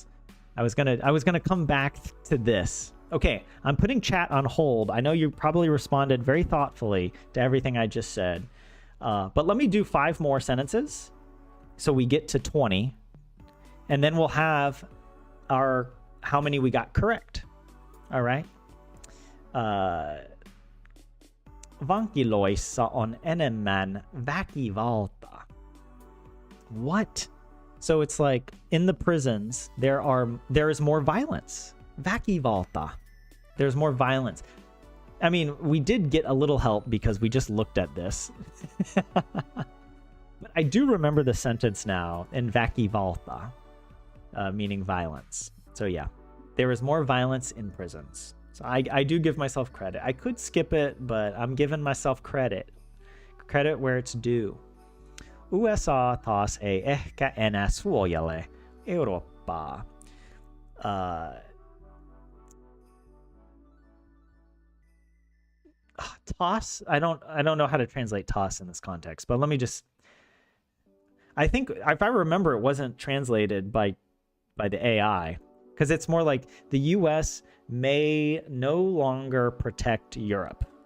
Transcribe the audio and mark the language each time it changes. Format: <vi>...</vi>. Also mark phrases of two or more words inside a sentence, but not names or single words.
<en>I was gonna come back to this. Okay, I'm putting chat on hold. I know you probably responded very thoughtfully to everything I just said, but let me do 5 more sentences so we get to 20, and then we'll have our how many we got correct. All right.</en> <fi>Vankiloissa on enemmän väkivalta.</fi> <en>What? So it's like in the prisons there is more violence. Väkivalta. There's more violence. I mean, we did get a little help because we just looked at this. But I do remember the sentence now in väkivalta, meaning violence. So yeah, there is more violence in prisons. So I do give myself credit. I could skip it, but I'm giving myself credit. Credit where it's due.</en> <fi>USA taas ei ehkä enää suojele Eurooppaa.</fi> <en>Toss? I don't know how to translate toss in this context, but let me just... I think, if I remember, it wasn't translated by the AI, because it's more like the US may no longer protect Europe.</en>